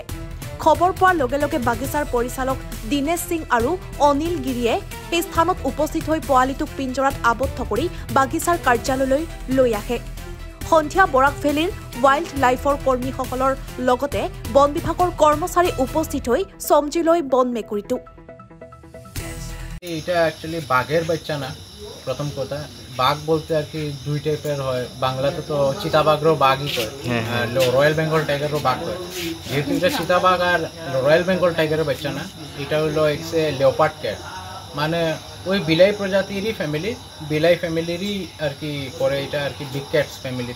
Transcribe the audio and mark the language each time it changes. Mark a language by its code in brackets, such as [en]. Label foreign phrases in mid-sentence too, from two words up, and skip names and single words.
[as] খবৰ পোৱাৰ লগে লগে বাগিচাৰ পৰিচালক দিনেশ সিং আৰু অনিল গিৰিয়ে সেই স্থানত উপস্থিত হৈ পোৱালিটোক পিঞ্জৰাত আবদ্ধ কৰি বাগিচাৰ কাৰ্যালয়লৈ লৈ আহে। সন্ধিয়া বৰাক ভেলীৰ [en] Wild Life [as] কৰ্মীসকলৰ লগতে বন বিভাগৰ কৰ্মচাৰী উপস্থিত হৈ চমজি লয় বন মেকুৰীটো। [bn] এটা অ্যাকচুয়ালি বাঘের বাচ্চা না। প্রথম কথা বাঘ বলতে আর কি দুই টাইপের হয়, বাংলাতে তো চিতাবাঘেরও বাঘই কয়, [en] Royal Bengal Tiger [bn] বাঘ কয়। যেহেতু এটা চিতাবাঘ আর [en] Royal Bengal Tiger [bn] বাচ্চা না, এটা হলো এক্সে [en] leopard cat, [bn] মানে ওই বিলাই প্রজাতিরই ফ্যামিলি, বিলাই ফ্যামিলিরই আর কি পরে এটা আর কি [en] big cats family.